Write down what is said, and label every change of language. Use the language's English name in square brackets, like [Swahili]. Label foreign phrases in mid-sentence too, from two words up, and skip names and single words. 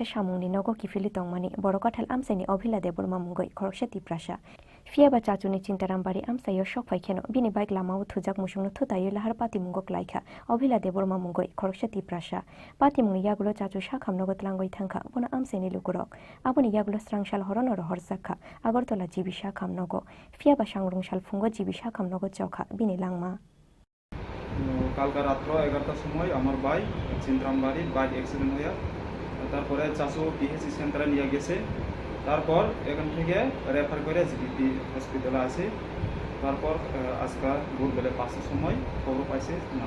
[Kok Borok] सामुंनि नगो किफिलि तंमानि बर काठाल आमसानि अभिला देबरमा मुंगै खरकसा तिप्रासा फियाबा चाचुनि चिन्तारामबारि आमसायो सकफाइखेनो बिनि बाइक लामाव थुजाक मुसुंनो थुतायो लाहार पार्टी मुंगो क्लायखा अभिला देबरमा मुंगै खरकसा तिप्रासा पार्टी मुंनि यागुलो चाचु साखामनगो तलांगय थांखा बना आमसानि लुकुरक आबोनि यागुलो स्रांशाल हरोनो रहरजाखा आगरतला जिबिसा खामनगो फियाबा सांग्रंशाल फुंगो जिबिसा खामनगो चौखा बिनेलांमा [Bangla] কালকা রাত্র 11টার সময় আমার ভাই চিন্তারামবাড়ি [English] bike accident [Bangla] হয়ে তারপরে চাচু [English] PHC centre [Bangla] নিয়ে গেছে তারপর এখান থেকে রেফার করে জিবিপি হসপিটালে আসে তারপর আজকে ভোরবেলা 5টার সময় খবর পাইছে না